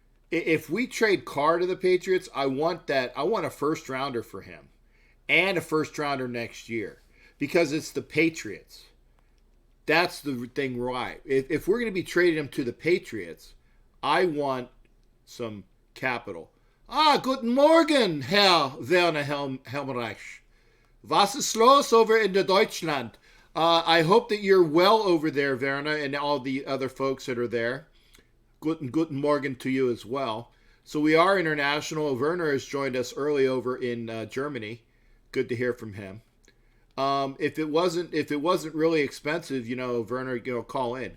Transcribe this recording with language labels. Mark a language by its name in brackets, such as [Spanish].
[English] If we trade Carr to the Patriots, I want a first rounder for him and a first rounder next year because it's the Patriots. That's the thing, right? If we're going to be trading him to the Patriots, I want some capital. [German] Guten Morgen, Herr Werner Helmreich. Was ist los over in Deutschland? [English] I hope that you're well over there, Werner, and all the other folks that are there. [German] Guten Morgen [English] to you as well. So we are international. Werner has joined us early over in Germany. Good to hear from him. If it wasn't really expensive, Werner, call in.